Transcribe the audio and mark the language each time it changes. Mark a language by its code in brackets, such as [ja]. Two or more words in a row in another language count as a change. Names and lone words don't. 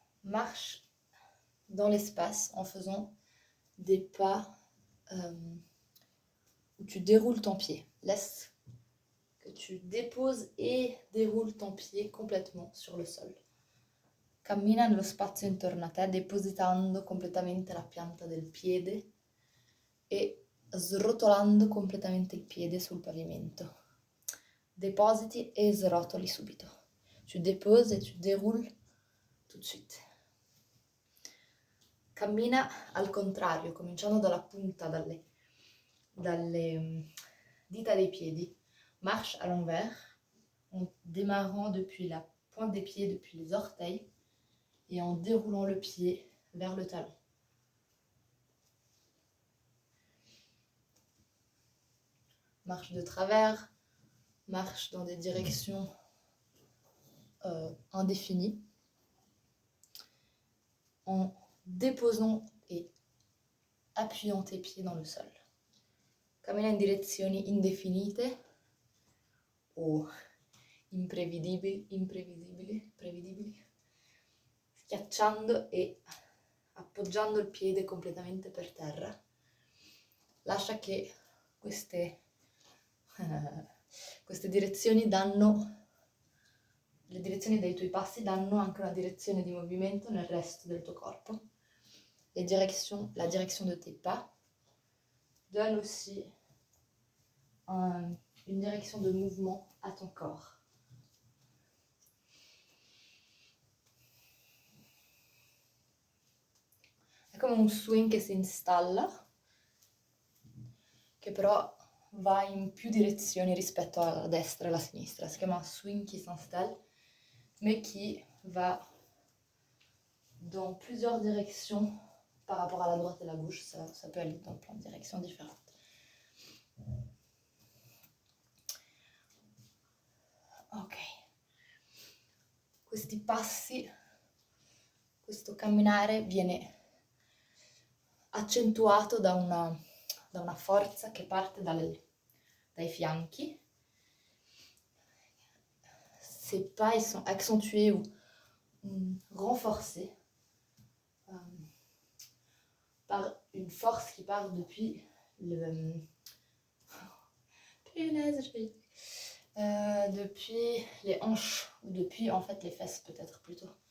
[fr] marche dans l'espace en faisant des pas où tu déroules ton pied. Laisse que tu déposes et déroules ton pied complètement sur le sol. [it] Cammina nello spazio intorno a te, depositando completamente la pianta del piede e srotolando completamente il piede sul pavimento. Depositi e srotoli subito. [fr] Tu déposes et tu déroules tout de suite. [it] Cammina al contrario, cominciando dalla punta, dalle dita dei piedi. [fr] Marche à l'envers, en démarrant depuis la pointe des pieds, depuis les orteils, et en déroulant le pied vers le talon. Marche de travers, marche dans des directions indéfinies, en déposant et appuyant tes pieds dans le sol. [it] Cammina in direzioni indefinite o imprevedibili, schiacciando e appoggiando il piede completamente per terra. Lascia che queste direzioni le direzioni dei tuoi passi danno anche una direzione di movimento nel resto del tuo corpo. [fr] La direction de tes pas donne aussi une direction de mouvement à ton corps. [it] È come un swing che si installa, che però va in più direzioni rispetto alla destra e alla sinistra. Si chiama [fr] swing qui s'installe, mais qui va dans plusieurs directions par rapport à la droite et la gauche. Ça peut aller dans plein de directions différentes. Ok. Questi passi, questo camminare viene accentuato da una forza che parte dai fianchi. Ces pas ils sont accentués ou renforcés par une force qui part depuis depuis les hanches, ou depuis en fait les fesses peut-être plutôt.